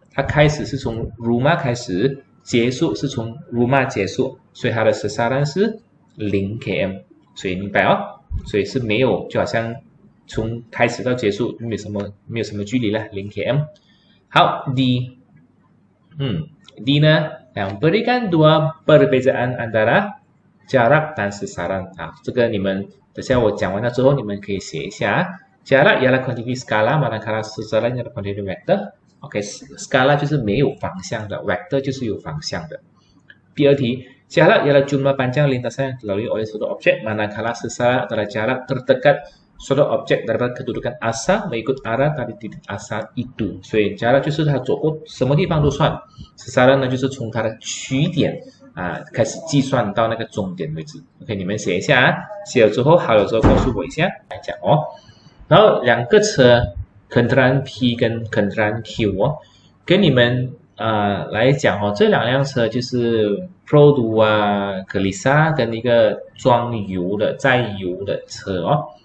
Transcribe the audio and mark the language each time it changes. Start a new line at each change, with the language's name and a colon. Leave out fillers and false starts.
Chinese: 他开始是从 rumah 开始，结束是从 rumah 结束，所以他的sasaran是0 km， 所以明白哦，所以是没有，就好像从开始到结束没有什么距离了，0 km。好
Malay: ，D， D 呢，berikan 2 perbezaan antara jarak dan sasaran。
Chinese: 这个你们等下我讲完了之后，你们可以写一下。
Malay: Jarak ialah kuantiti skala manakala sasaran ialah kuantiti vektor。OK， skala
Chinese: 就是没有方向的
Malay: ，vector
Chinese: 就是有方向的。第二题。
Malay: Jarak ialah jumlah panjang lintasan yang dilalui oleh suatu objek, manakala sasaran adalah jarak terdekat suatu objek daripada kedudukan asal mengikut arah dari titik asal itu。
Chinese: 所以jarak 就是它走过什么地方都算 ，sasaran 呢就是从它的起点开始计算到那个终点为止。 OK， 你们写一下啊，写了之后好了之后告诉我一下来讲哦。然后2个车 kendaraan P 跟 kendaraan Q 哦，跟你们来讲哦，这2辆车就是 Pro2 Kelisa 跟一个装油的载油的车哦。